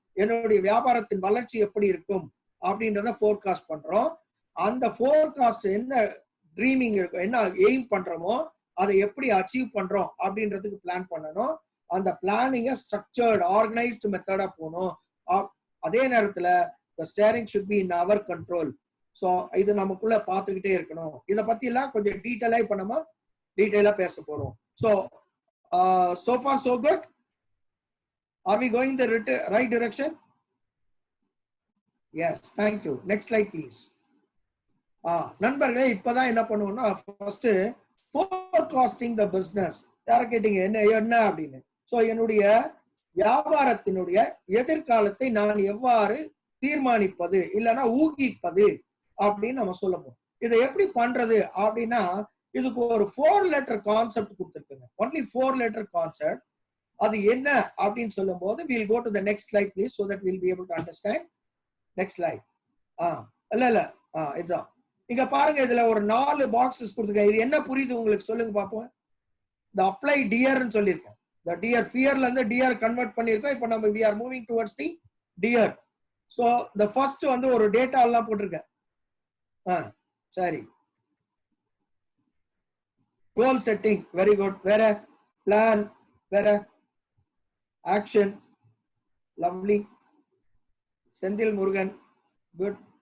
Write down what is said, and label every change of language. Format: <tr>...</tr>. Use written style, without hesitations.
<ta>என்னுடைய வியாபாரத்தின் வளர்ச்சி எப்படி இருக்கும் அப்படின்றத ஃபோர்காஸ்ட் பண்றோம். அந்த ஃபோர்காஸ்ட் என்ன ட்ரீமிங் இருக்கும், என்ன எய்ம் பண்றோமோ அதை எப்படி அச்சீவ் பண்றோம் அப்படின்றதுக்கு பிளான் பண்ணணும். அந்த பிளானிங்கை ஸ்ட்ரக்சர்ட் ஆர்கனைஸ்டு மெத்தடா போகணும். அதே நேரத்துல</ta> <en>the steering should be in our control.</en> <ta>So இது நமக்குள்ள பார்த்துக்கிட்டே இருக்கணும். இதை பத்தி எல்லாம் கொஞ்சம் டீட்டெயிலா இப்ப நம்ம டீட்டெயிலா பேச போறோம்.</ta> <en>So so far so good. Are we going the right direction? Yes, thank you. Next slide please.</en> <ta>நண்பர்களே, இப்பதான் என்ன பண்ணுவோம்னா ஃபர்ஸ்ட்</ta> <en>forecasting the business.</en> <ta>யார கேட்டீங்க என்ன அப்படின்னு. ஸோ என்னுடைய வியாபாரத்தினுடைய எதிர்காலத்தை நான் எவ்வாறு தீர்மானிப்பது இல்லைன்னா ஊகிப்பது அப்படின்னு நம்ம சொல்ல போறோம். இதை எப்படி பண்றது அப்படின்னா இதுக்கு ஒரு 4 letter concept கொடுத்துருக்குங்க. Only 4 letter concept. அது என்ன அப்படின்னு சொல்லும் போது</ta> <en>we'll go to the next slide please so that we'll be able to understand. Next slide.</en> <ta>இல்ல இதுதான். இங்க பாருங்க, இதுல ஒரு 4 பாக்ஸஸ் கொடுத்துருக்கேன். இது என்ன புரியுது உங்களுக்கு சொல்லுங்க பாப்போம். the apply deerன்னு சொல்லியிருக்கேன். the deer fearல இருந்து deer கன்வெர்ட் பண்ணிருக்கோம். இப்போ நம்ம</ta> <en>we are moving towards the deer.</en> <ta>so the first வந்து ஒரு டேட்டா எல்லாம் போட்டிருக்கேன். சரி, கோல் செட்டிங், வெரி குட். வேற பிளான், வேற action, lovely. Senthil Murugan, good.</ta>